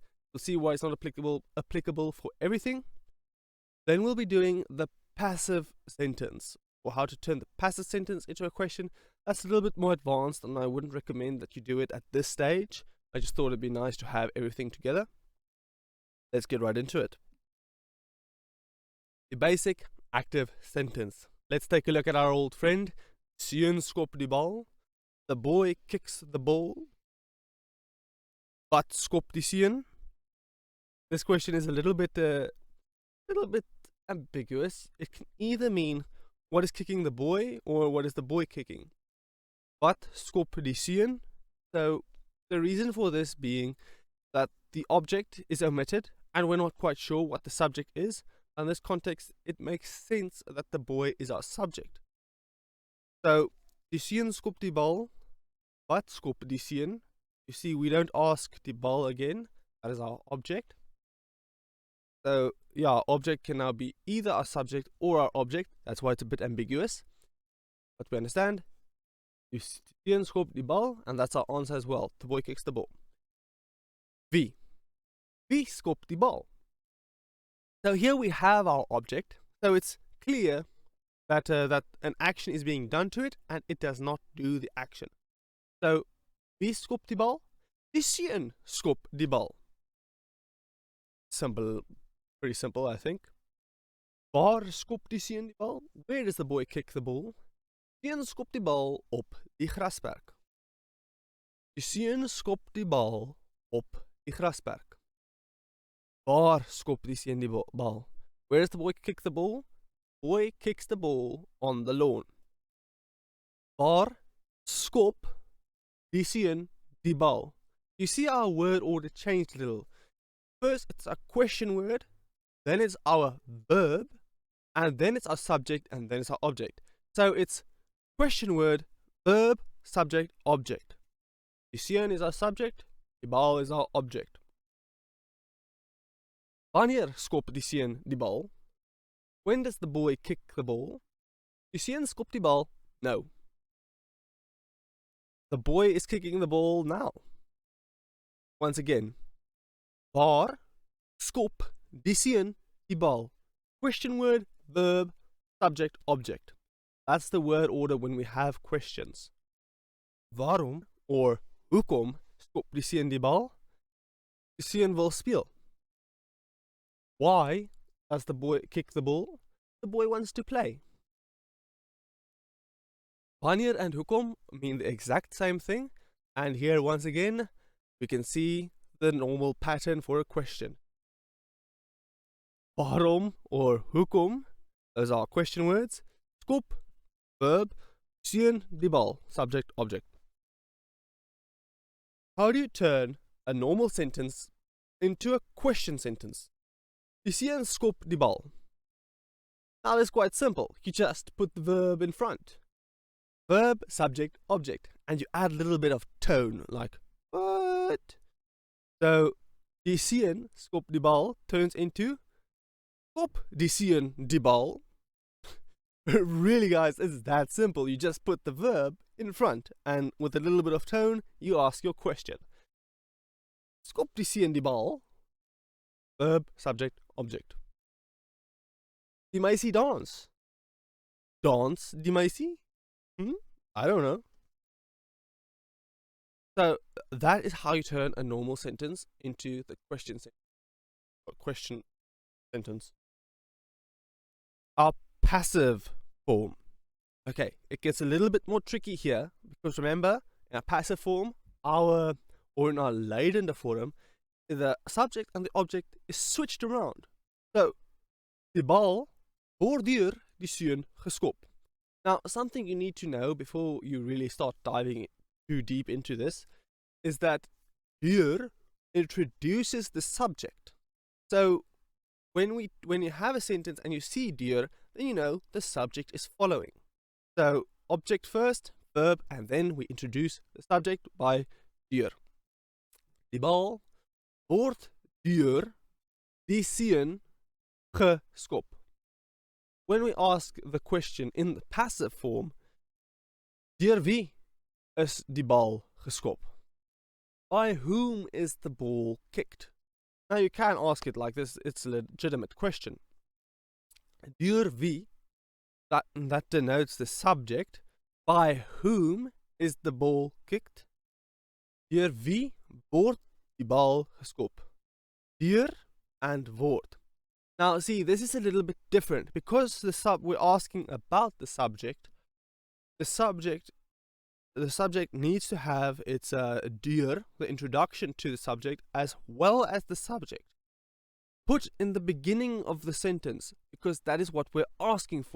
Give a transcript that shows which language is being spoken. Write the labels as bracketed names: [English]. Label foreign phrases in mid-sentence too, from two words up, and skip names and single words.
[English] We'll see why it's not applicable for everything. Then we'll be doing the passive sentence, or how to turn the passive sentence into a question. That's a little bit more advanced and I wouldn't recommend that you do it at this stage. I just thought it'd be nice to have everything together. Let's get right into it. The basic active sentence. Let's take a look at our old friend. [Afrikaans] Seun skop die bal. [English] The boy kicks the ball. [Afrikaans] Wat skop die seun? [English] This question is a little bit ambiguous. It can either mean what is kicking the boy or what is the boy kicking. [Afrikaans] Wat skop die seun? [English] So the reason for this being that the object is omitted and we're not quite sure what the subject is. In this context, it makes sense that the boy is our subject. So, [Afrikaans] die seun skop die bal. Wat skop die seun? [English] You see, we don't ask [Afrikaans] die bal [English] again. That is our object. So, yeah, object can now be either our subject or our object. That's why it's a bit ambiguous. But we understand. [Afrikaans] Die seun skop die bal, [English] and that's our answer as well. The boy kicks the ball. [Afrikaans] Wie? Wie skop die bal? [English] So here we have our object. So it's clear that that an action is being done to it and it does not do the action. So, [Afrikaans] wie skop die bal? Die seun skop die bal. [English] Simple, pretty simple, I think. [Afrikaans] Waar skop die seun die bal? [English] Where does the boy kick the ball? [Afrikaans] Seun skop die bal op die grasperk. Die seun skop die bal op die grasperk. Waar skop die seun die bal? [English] Where does the boy kick the ball? Boy kicks the ball on the lawn. [Afrikaans] Waar skop die seun die bal? [English] You see our word order changed a little. First it's a question word, then it's our verb, and then it's our subject, and then it's our object. So it's question word, verb, subject, object. [Afrikaans] Die seun [English] is our subject, [Afrikaans] die bal [English] is our object. [Afrikaans] Wanneer skop die seun die bal? [English] When does the boy kick the ball? [Afrikaans] Die seun skop die bal nou. [English] The boy is kicking the ball now. Once again. Waar skop die seun die bal? Question word, verb, subject, object. That's the word order when we have questions. [Afrikaans] Waarom or hoekom skop die seun die bal? Die seun wil speel. [English] Why does the boy kick the ball? The boy wants to play. Wanneer and hoekom mean the exact same thing, and here once again we can see the normal pattern for a question. Waarom or hoekom, those are question words. [Afrikaans] Skop, verb. Seun die bal, [English] subject, object. How do you turn a normal sentence into a question sentence? Die seun skop die bal. Now that's quite simple. You just put the verb in front. Verb, subject, object. And you add a little bit of tone, like, what? So, [Afrikaans] die seun skop die bal [English] turns into [Afrikaans] skop die seun die bal. [English] Really guys, it's that simple. You just put the verb in front and with a little bit of tone, you ask your question. [Afrikaans] Skop die seun die bal. [English] Verb, subject, object. [Afrikaans] Die meisie dans. Dans die meisie? [English] I don't know. So that is how you turn a normal sentence into the question sentence. Our passive form. Okay, it gets a little bit more tricky here because remember, in our passive form, or in our [Afrikaans] leidende vorm, [English] the subject and the object is switched around. So, [Afrikaans] die bal word deur die seun geskop. [English] Now, something you need to know before you really start diving too deep into this is that deur introduces the subject. So, when you have a sentence and you see deur, then you know the subject is following. So object first, verb, and then we introduce the subject by deur. Die bal word deur die seun geskop. When we ask the question in the passive form, [Afrikaans] deur wie is die bal geskop? [English] By whom is the ball kicked? Now you can ask it like this, it's a legitimate question. [Afrikaans] Deur wie, [English] that denotes the subject. By whom is the ball kicked? [Afrikaans] Deur wie word die bal geskop? Deur and word. [English] Now see, this is a little bit different because we're asking about the subject. The subject needs to have its deur, the introduction to the subject, as well as the subject put in the beginning of the sentence, because that is what we're asking for.